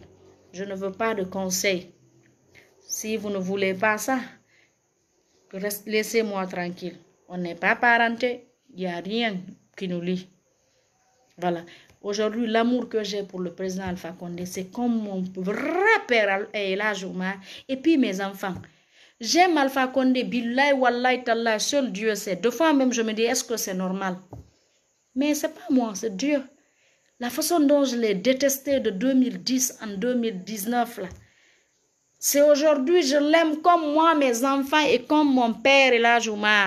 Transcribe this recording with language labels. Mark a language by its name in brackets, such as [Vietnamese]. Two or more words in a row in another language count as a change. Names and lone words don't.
[French] Je ne veux pas de conseils. Si vous ne voulez pas ça, laissez-moi tranquille. On n'est pas parenté. Il n'y a rien qui nous lie. Voilà. Aujourd'hui, l'amour que j'ai pour le président Alpha Condé, c'est comme mon vrai père El Hadj Oumar et puis mes enfants. J'aime Alpha Condé, [Arabic] بالله والله تالله, [French] seul Dieu sait. Deux fois même, je me dis, est-ce que c'est normal? Mais c'est pas moi, c'est Dieu. La façon dont je l'ai détesté de 2010 en 2019, là. C'est aujourd'hui, je l'aime comme moi, mes enfants, et comme mon père et là, Oumar.